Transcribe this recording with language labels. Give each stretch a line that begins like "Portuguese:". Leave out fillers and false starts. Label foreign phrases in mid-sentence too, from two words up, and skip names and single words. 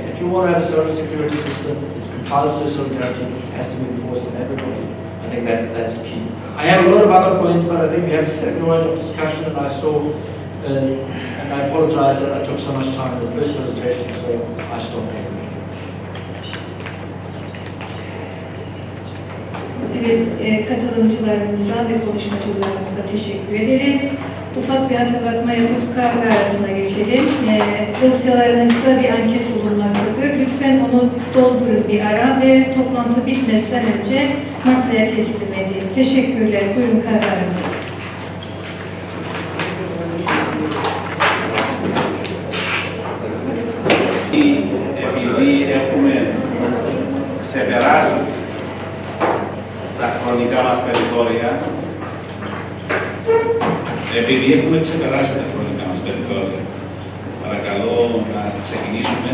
English: If you want to have a social security system, it's compulsory solidarity, it has to be enforced on everybody. I think that's key. I have a lot of other points, but I think we have a second round of discussion, and I saw, and I apologize that I took so much time in the first presentation, so I stopped here.
Turkish: Evet, katılımcılarımıza ve konuşmacılarımıza teşekkür ederiz. ufak bir hatırlatma yapıp kahve arasına geçelim. Dosyalarınızda bir anket bulunmaktadır. Lütfen onu doldurun bir ara ve toplantı bitmeden önce masaya teslim edin. Teşekkürler. Buyurun kahve aranız.
Greek: Επειδή έχουμε ξεπεράσει τα χρονικά μας περιθώρια, παρακαλώ να ξεκινήσουμε.